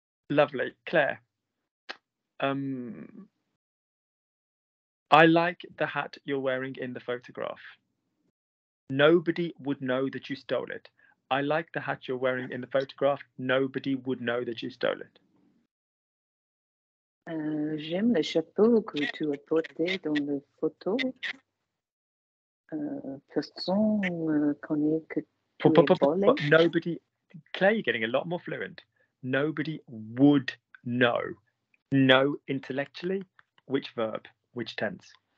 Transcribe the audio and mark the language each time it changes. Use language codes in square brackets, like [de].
[en] Lovely. Claire. I like the hat you're wearing in the photograph. Nobody would know that you stole it. I like the hat you're wearing in the photograph. Nobody would know that you stole it. [fr] J'aime le chapeau que tu as porté dans la photo. Personne connaît que tu es volé. [en] Nobody, Claire, you're getting a lot more fluent. Nobody would know. Know intellectually, which verb, which tense?